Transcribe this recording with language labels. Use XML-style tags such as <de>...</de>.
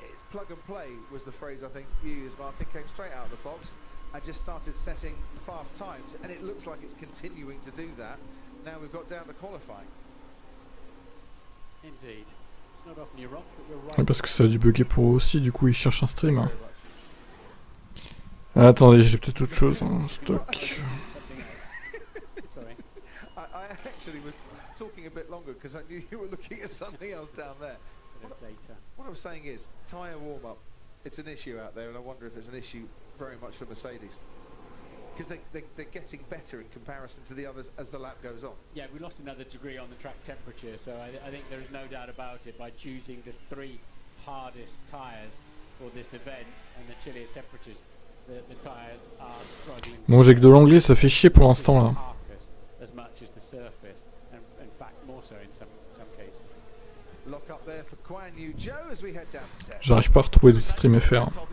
<en>Plug and play was the phrase I think you used, Martin. Came straight out of the box and just started setting fast times, and it looks like it's continuing to do that. Now we've got down to qualifying. Indeed. It's not often you're wrong, but you're right.</en> <fr>Ouais, parce que ça a dû bugger pour eux aussi, du coup ils cherchent un stream. Hein. Attendez, j'ai peut-être autre chose en stock.</fr> <en>Sorry. I actually was talking a bit longer because I knew you were looking at something else down there. What I'm saying is, tyre warm-up, it's an issue out there, and I wonder if it's an issue very much for Mercedes. Because they're getting better in comparison to the others as the lap goes on. Yeah, we lost another degree on the track temperature, so I think there is no doubt about it. By choosing the 3 hardest tyres for this event and the chillier temperatures, the tyres are struggling.</en> <fr>Bon, j'ai que de l'anglais, ça fait chier pour l'instant là.</fr> <en>As much as the surface, and in fact more so in some cases.</en> <fr>J'arrive pas à retrouver de stream FR.</fr>